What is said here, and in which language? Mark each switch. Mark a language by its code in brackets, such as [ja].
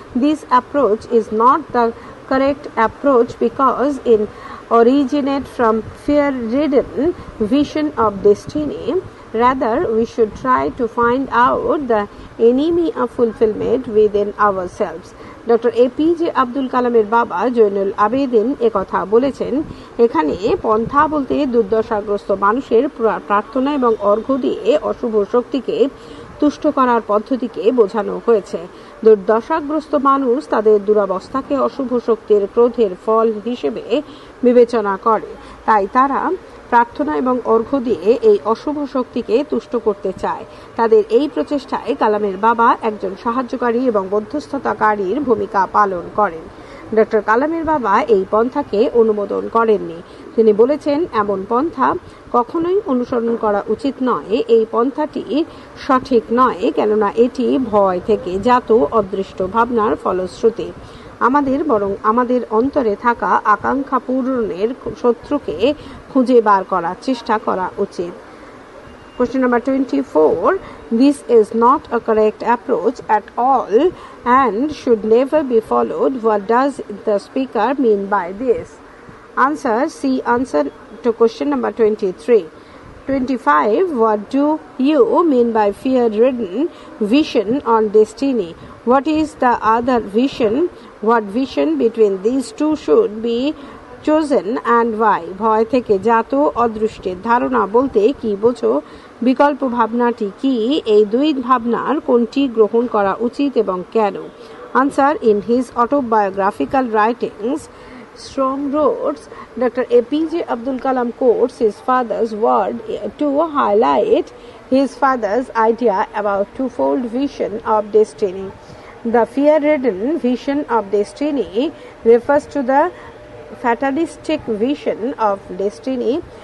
[en] This approach is not the correct approach because it originates from fear-ridden vision of destiny. Rather, we should try to find out the enemy of fulfillment within ourselves. [bn] Doctor APJ Abdul কালামের বাবা জয়নুল আবেদিন একথা বলেছেন। এখানে পন্থা বলতে দুর্দশাগ্রস্ত মানুষের প্রার্থনা এবং অর্ঘ্য দিয়ে অশুভ শক্তিকে তুষ্ট করার পদ্ধতিকে বোঝানো হয়েছে। দুর্দশাগ্রস্ত মানুষ তাদের দুরবস্থাকে অশুভ শক্তির ক্রোধের ফল হিসেবে বিবেচনা করে, তাই তারা প্রার্থনা এবং অর্ঘ্য দিয়ে এই অশুভ শক্তিকে তুষ্ট করতে চায়। তাদের এই প্রচেষ্টায় কালামের বাবা একজন সাহায্যকারী এবং মধ্যস্থতাকারীর ভূমিকা পালন করেন। ডক্টর কালামের বাবা এই পন্থাকে অনুমোদন করেননি। তিনি বলেছেন, এমন পন্থা কখনোই অনুসরণ করা উচিত নয়। এই পন্থাটি সঠিক নয়, কেননা এটি ভয় থেকে জাত অদৃষ্ট ভাবনার ফলশ্রুতি। বরং আমাদের অন্তরে থাকা আকাঙ্ক্ষা পূরণের শত্রুকে খুঁজে বার করার চেষ্টা করা উচিত। [en] Question number 24. This is not a correct approach at all and should never be followed. What does the speaker mean by this? Answer. See answer to question number 23. 25. What do you mean by fear-ridden vision on destiny? What is the other vision? What vision between these two should be chosen and why? [bn] ভয় থেকে জাত অদৃষ্টের ধারণা বলতে কি বোঝো? বিকল্প ভাবনাটি কি? এই দুই ভাবনার কোনটি গ্রহণ করা উচিত এবং কেন? [en] Answer. In his autobiographical writings, Strong Roads, Dr. APJ Abdul Kalam quotes his father's word to highlight his father's idea about twofold vision of destiny. The fear-ridden vision of destiny refers to the fatalistic vision of destiny.